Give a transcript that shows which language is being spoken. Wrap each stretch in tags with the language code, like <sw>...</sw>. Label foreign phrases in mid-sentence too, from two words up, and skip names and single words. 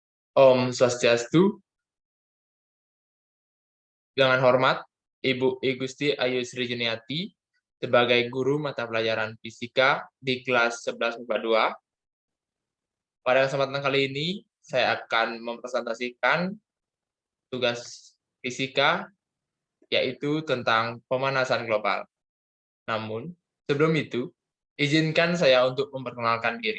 <id>Om Swastiastu, dengan hormat Ibu I Gusti Ayu Sri Juniati sebagai guru mata pelajaran fisika di kelas 11 MIPA 2. Pada kesempatan kali ini, saya akan mempresentasikan tugas fisika, yaitu tentang pemanasan global. Namun, sebelum itu, izinkan saya untuk memperkenalkan diri.</id>